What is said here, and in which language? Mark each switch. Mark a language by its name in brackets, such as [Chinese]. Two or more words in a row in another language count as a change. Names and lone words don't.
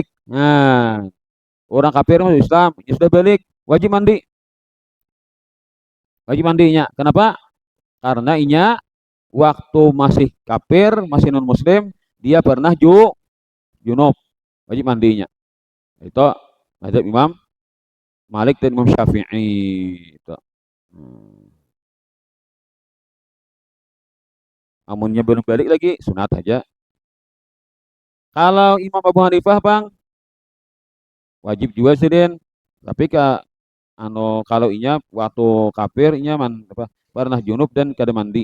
[Indonesian] Nah, orang kafir masuk Islam, dia sudah balik, wajib mandi. Wajib mandinya. Kenapa? [Banjar] Karena inya waktu masih kafir, masih non muslim, dia pernah junub. [Indonesian] Wajib mandinya. Itu mazhab Imam Malik dan Imam Syafi'i. Itu. [Banjar] Amunnya belum balik lagi, sunat aja. [Indonesian] Kalau Imam Abu Hanifah, Bang, wajib juga sih, Den. [Banjar] Tapi kalau inya waktu kafir inya apa, pernah junub dan kada mandi.